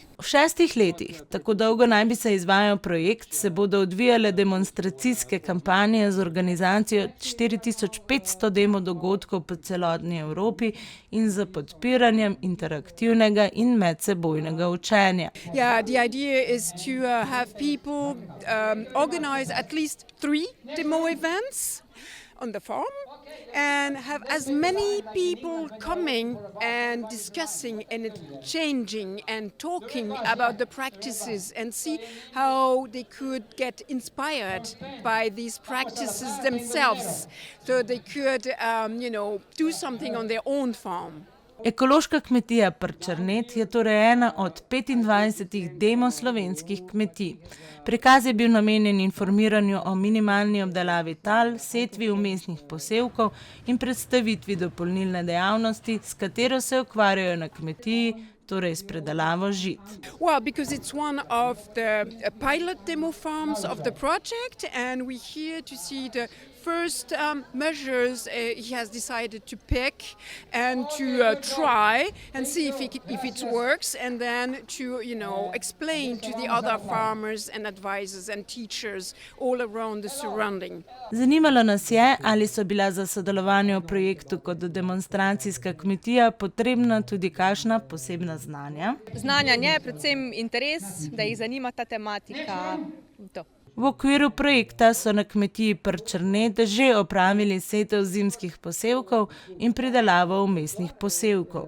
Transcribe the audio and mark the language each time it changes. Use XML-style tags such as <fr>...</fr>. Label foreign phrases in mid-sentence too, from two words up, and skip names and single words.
<sl>V 6 letih, tako dolgo naj bi se izvajal projekt, se bodo odvijale demonstracijske kampanje z organizacijo 4500 demo dogodkov po celotni Evropi in za podpiranjem interaktivnega in medsebojnega učenja.</sl> <en>Yeah, the idea is to have people organize at least 3 demo events on the farm and have as many people coming and discussing and changing and talking about the practices and see how they could get inspired by these practices themselves, so they could, do something on their own farm.</en> <sl>Ekološka kmetija Prčernet je torej ena od 25 demo slovenskih kmetij. Prikaz je bil namenjen informiranju o minimalni obdelavi tal, setvi vmesnih posevkov in predstavitvi dopolnilne dejavnosti, s katero se ukvarjajo na kmetiji, torej s predelavo žit.</sl> <en>Well, because it's one of the pilot demo farms of the project, and we're here to see the first measures he has decided to pick and to try and see if it works, and then to explain to the other farmers and advisors and teachers all around the surrounding.</en> <sl>Zanimalo nas je, ali so bila za sodelovanje v projektu kot demonstracijska kmetija potrebna tudi kakšna posebna znanja. Znanja ne, predvsem interes, da jih zanima ta tematika. To. V okviru projekta so na kmetiji Prčernet že opravili setev zimskih posevkov in pridelavo vmesnih posevkov.</sl>